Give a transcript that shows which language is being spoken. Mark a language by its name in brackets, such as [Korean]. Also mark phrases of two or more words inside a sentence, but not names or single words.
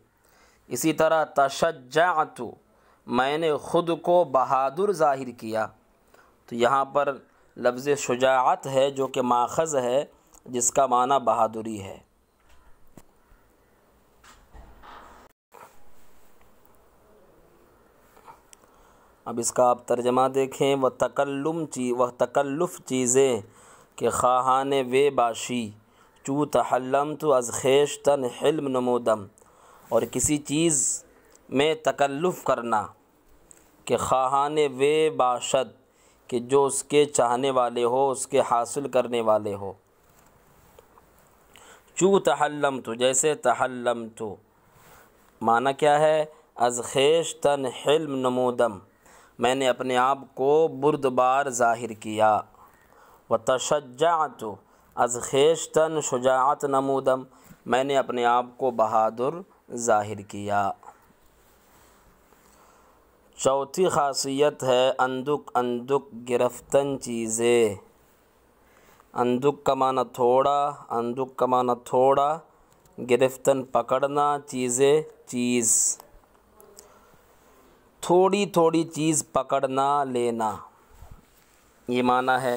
[Urdu] اسی طرح تشجعت، میں نے خود کو بہادر ظاہر کیا، تو یہاں پر لفظ شجاعت ہے جو کہ ماخذ ہے جس کا معنی بہادری ہے۔ اب اس کا آپ ترجمہ دیکھیں، [Persian] وہ تکلف چیزیں کہ خواہان وے باشی، چو تحلمت از خویشتن حلم نمودم، [Urdu] اور کسی چیز میں تکلف کرنا کہ [Persian] خواہان وے باشد [Urdu] کہ جو اس کے چاہنے والے ہو، اس کے حاصل کرنے والے ہو۔ چو تحلمت، جیسے تحلمت، معنی کیا ہے؟ [Persian] از خویشتن حلم نمودم، [Urdu] میں نے اپنے آپ کو بردبار ظاہر کیا۔ [Persian] وتشجعت، از خویشتن شجاعت نمودم، [Urdu] میں نے اپنے آپ کو بہادر ظاہر کیا۔ چوتھی خاصیت ہے [Persian] اندک گرفتن چیزیں۔ [Urdu] اندک کا معنی تھوڑا، گرفتن پکڑنا، چیزیں چیز، تھوڑی چیز پکڑنا لینا، یہ معنی ہے۔